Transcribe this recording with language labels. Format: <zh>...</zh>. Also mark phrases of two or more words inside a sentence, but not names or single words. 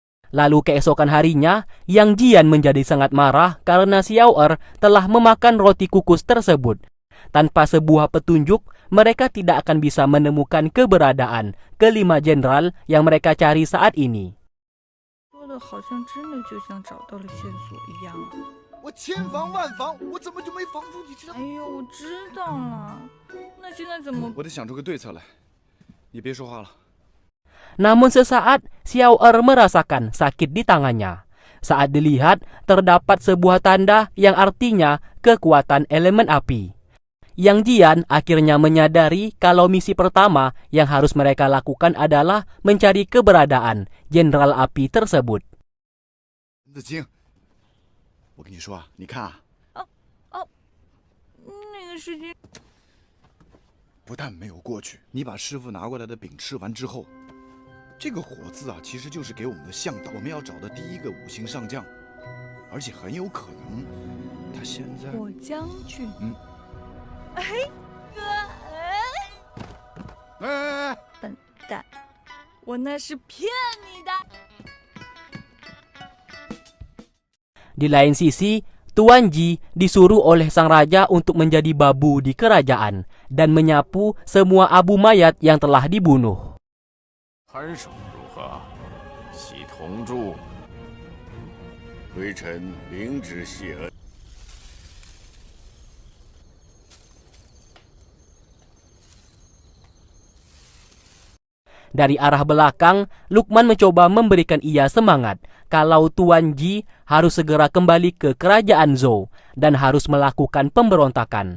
<id>Lalu keesokan harinya, Yang Jian menjadi sangat marah karena Xiao Er telah memakan roti kukus tersebut. Tanpa sebuah petunjuk, mereka tidak akan bisa menemukan keberadaan kelima jenderal yang mereka cari saat ini.</id> <zh>说的好像真的就像找到了线索一样啊！我千防万防，我怎么就没防住你这？哎呦，我知道了，那现在怎么？我得想出个对策来。你别说话了。</zh> <id>Namun sesaat, Xiao Er merasakan sakit di tangannya. Saat dilihat, terdapat sebuah tanda yang artinya kekuatan elemen api. Yang Jian akhirnya menyadari kalau misi pertama yang harus mereka lakukan adalah mencari keberadaan jenderal api tersebut.</id> <zh>子清，我跟你说啊，你看啊，那个事情不但没有过去，你把师傅拿过来的饼吃完之后。这个火字啊，其实就是给我们的向导，我们要找的第一个5星上将，而且很有可能他现在。火将军。哎，哥，哎，笨蛋，我那是骗你的。</zh> <id>Di lain sisi, Tuan Ji disuruh oleh sang raja untuk menjadi babu di kerajaan dan menyapu semua abu mayat yang telah dibunuh.</id> <zh>看守如何？系同住。微臣领旨谢恩。</zh> <id>Dari arah belakang, Luqman mencoba memberikan ia semangat kalau Tuan Ji harus segera kembali ke kerajaan Zhou dan harus melakukan pemberontakan.</id>